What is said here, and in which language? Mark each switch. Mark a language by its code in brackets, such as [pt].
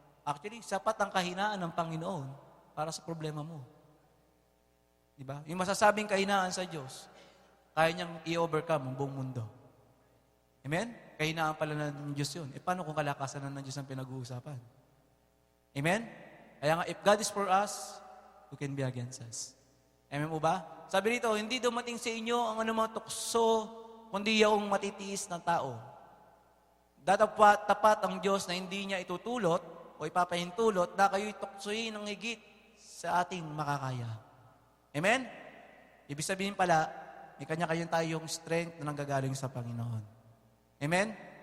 [tl] Actually, sapat ang kahinaan ng Panginoon para sa problema mo. Diba? Yung masasabing kahinaan sa Diyos, kaya niyang i-overcome ang buong mundo. Amen? Kahinaan pala ng Diyos yun. Paano kung kalakasan ng Diyos ang pinag-uusapan? Amen? Kaya nga, [en] if God is for us, who can be against us? [tl] Amen mo ba? Sabi rito, hindi dumating sa inyo ang anumang tukso, kundi yung matitiis na tao. Tapat ang Diyos na hindi niya itutulot o ipapahintulot na kayo'y tuksoin ng higit sa ating makakaya. Amen? Ibig sabihin pala, may kanya-kanyang tayong strength na nanggagaling sa Panginoon. Amen?